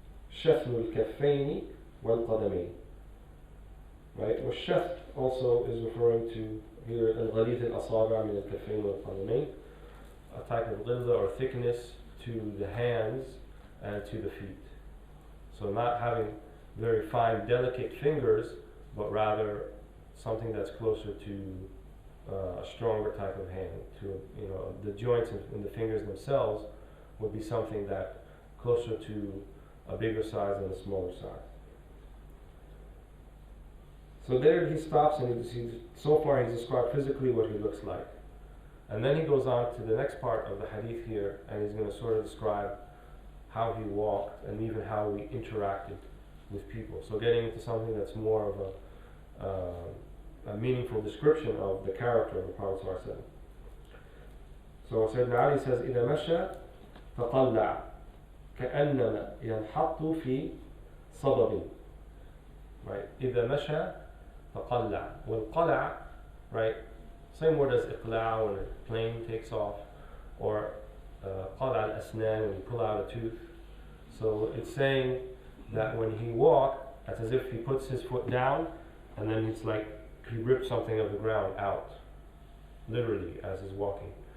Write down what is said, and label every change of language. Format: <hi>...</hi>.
<ar>شثن الكفين والقدمين, right?</ar> <en>والشثن also is referring to here</en> <ar>الغليظ الأصابع من الكفين والقدمين,</ar> <en>a type of ghilza or thickness to the hands and to the feet. So not having very fine, delicate fingers, but rather something that's closer to a stronger type of hand. To the joints in the fingers themselves would be something that closer to a bigger size and a smaller size. So there he stops, and so far he's described physically what he looks like. And then he goes on to the next part of the hadith here, and he's going to sort of describe how he walked and even how he interacted with people. So getting into something that's more of a meaningful description of the character of the Prophet ﷺ. So Sayyidina Ali says,</en> <ar>إِذَا مَشَى تَطَلَّعَ كَأَنَّمَا يَنْحَطُّ فِي صَدَبٍ. Right? إِذَا مَشَى تَطَلَّعَ. وَالْقَلَعَ,</ar> <en>right? Same word as إِقْلَعَ when a plane takes off, or</en> <ar>قَلَعَ الْأَسْنَانِ</ar> <en>when you pull out a tooth. So it's saying that when he walked, it's as if he puts his foot down, and then it's like he ripped something of the ground out, literally, as he's walking.</en>